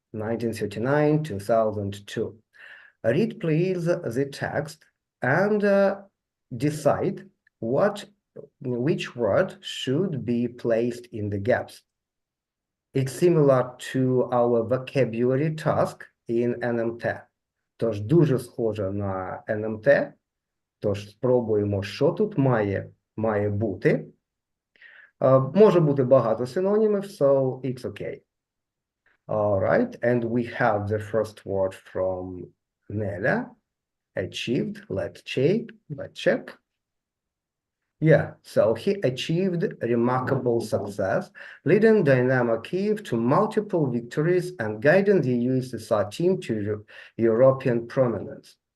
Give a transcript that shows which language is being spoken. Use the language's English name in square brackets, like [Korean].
[English] 1939-2002. Read please the text and decide which word should be placed in the gaps. It's similar to our vocabulary task in NMT. [Ukrainian] Тож дуже схоже на НМТ. Тож спробуємо, що тут має бути. Може бути багато синонімів, [English] so it's okay. All right, and we have the first word from Nella. Achieved. Let's check. Yeah, so he achieved remarkable success, leading Dynamo Kyiv to multiple victories and guiding the USSR team to European prominence.